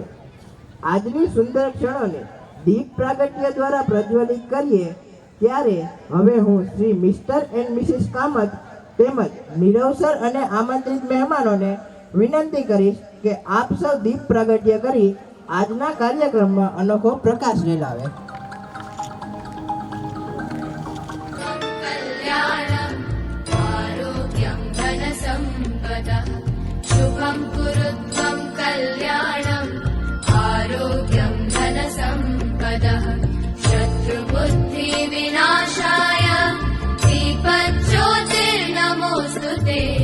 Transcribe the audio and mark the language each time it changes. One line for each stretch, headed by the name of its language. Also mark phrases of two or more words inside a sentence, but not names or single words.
Gujarati: આજની સુંદર ક્ષણોને દીપ પ્રાગટ્ય દ્વારા પ્રજ્વલિત કરીએ, ત્યારે હવે હું શ્રી
English: Mister and Missis
Gujarati: કામત તેમજ નીરવ સર અને આમંત્રિત મહેમાનોને વિનંતી કરીશ કે આપ સૌ દીપ પ્રાગટ્ય કરી આજના કાર્યક્રમમાં અનોખો પ્રકાશ રેલાવે।
Sanskrit: शुभं कुरुत्वं कल्याणम् आरोग्यं धनसम्पदः शत्रुबुद्धि विनाशाय दीपज्योतिर्नमोऽस्तुते